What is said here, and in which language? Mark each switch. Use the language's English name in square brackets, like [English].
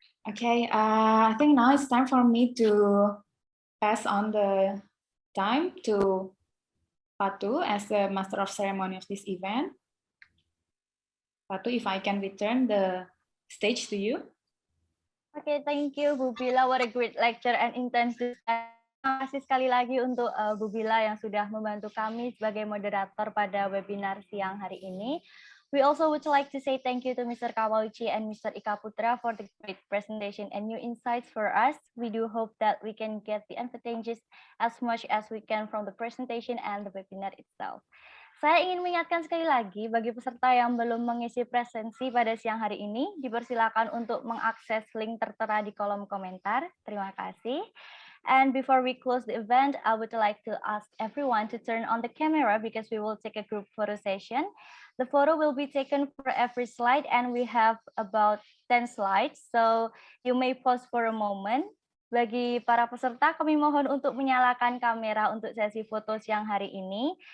[English] Okay, I think now it's time for me to pass on the time to Patu as the master of ceremony of this event. Patu, if I can return the stage to you. Okay, thank you, Bu Bila. What a great lecture and intense discussion. [Indonesian] Terima kasih sekali lagi untuk Bu Bila yang sudah membantu kami sebagai moderator pada webinar siang hari ini. [English] We also would like to say thank you to Mr. Kawauchi and Mr. Ikaputra for the great presentation and new insights for us. We do hope that we can get the advantages as much as we can from the presentation and the webinar itself. [Indonesian] Saya ingin mengingatkan sekali lagi bagi peserta yang belum mengisi presensi pada siang hari ini, dipersilakan untuk mengakses link tertera di kolom komentar. Terima kasih. [English] And before we close the event, I would like to ask everyone to turn on the camera because we will take a group photo session. The photo will be taken for every slide, and we have about 10 slides, so you may pause for a moment. [Indonesian] Bagi para peserta, kami mohon untuk menyalakan kamera untuk sesi foto siang hari ini.